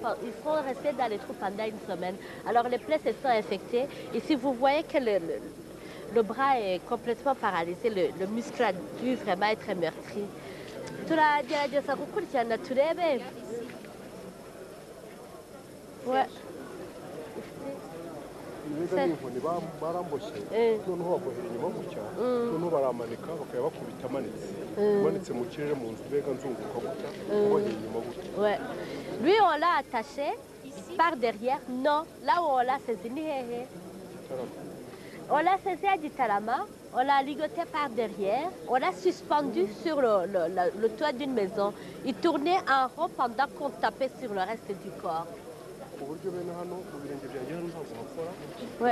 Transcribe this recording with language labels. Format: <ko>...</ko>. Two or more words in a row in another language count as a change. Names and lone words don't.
<fr>Ils sont restés dans les trous pendant une semaine. Alors les plaies se sont infectées. Et si vous voyez que le bras est complètement paralysé, le muscle a dû vraiment être meurtri. Ouais.</fr> <rw>Ibiga n'inkoni baramboshye noneho babohera inyuma gutya noneho baramanika bakaba bakubita amanitse mu kirere mu nzu bega nzunguka gutya bohera inyuma gutya.</rw> <fr>Ouais. Lui on l'a attaché par derrière. Non, là où on l'a saisi</fr> <rw>ni hehe.</rw> <fr>On l'a saisi à Gitarama, on l'a ligoté par derrière, on l'a suspendu sur le toit d'une maison. Il tournait en rond pendant qu'on tapait sur le reste du corps. Ouais.</fr>